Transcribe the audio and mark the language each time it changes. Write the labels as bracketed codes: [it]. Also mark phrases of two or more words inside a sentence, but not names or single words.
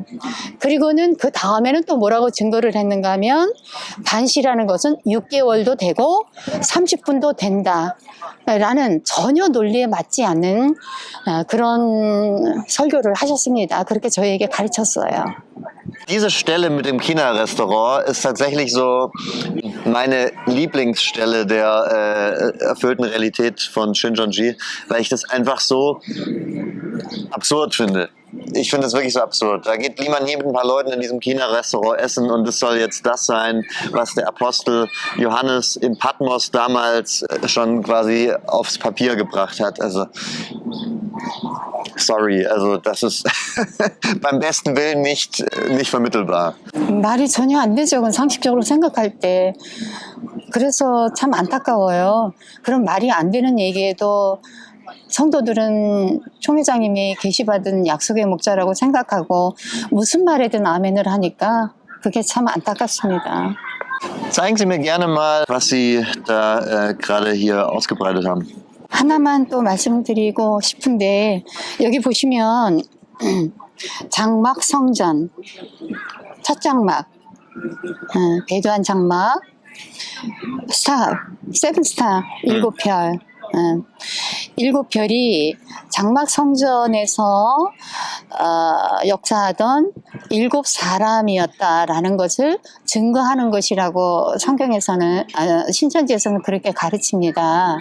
[ko] 그리고는 그 다음에는 또 뭐라고 증거를 했는가 하면 반시라는 것은 6개월도 되고 30분도 된다 라는 전혀 논리에 맞지 않는 그런 설교를 하셨습니다. 그렇게 저희에게 가르쳤어요. [de] Diese Stelle mit dem China-Restaurant ist tatsächlich so meine Lieblingsstelle der erfüllten Realität von Shincheonji, weil ich das einfach so absurd finde. Ich finde das wirklich so absurd. Da geht Li Man hier mit ein paar Leuten in diesem China-Restaurant essen und es soll jetzt das sein, was der Apostel Johannes in Patmos damals schon quasi aufs Papier gebracht hat. Also sorry, also das ist beim besten Willen nicht vermittelbar. [ko] 말이 전혀 안 되죠. 그건 상식적으로 생각할 때. 그래서 참 안타까워요. 그런 말이 안 되는 얘기에도 성도들은 총회장님이 계시받은 약속의 목자라고 생각하고 무슨 말에든 아멘을 하니까 그게 참 안타깝습니다. [de] Zeigen Sie mir gerne mal, was Sie da gerade hier ausgebreitet haben. [ko] 하나만 또 말씀드리고 싶은데 여기 보시면 장막 성전 첫 장막 배도한 장막 세븐스타 7별 7별이 장막 성전에서 역사하던 7사람이었다라는 것을 증거하는 것이라고 성경에서는 신천지에서는 그렇게 가르칩니다.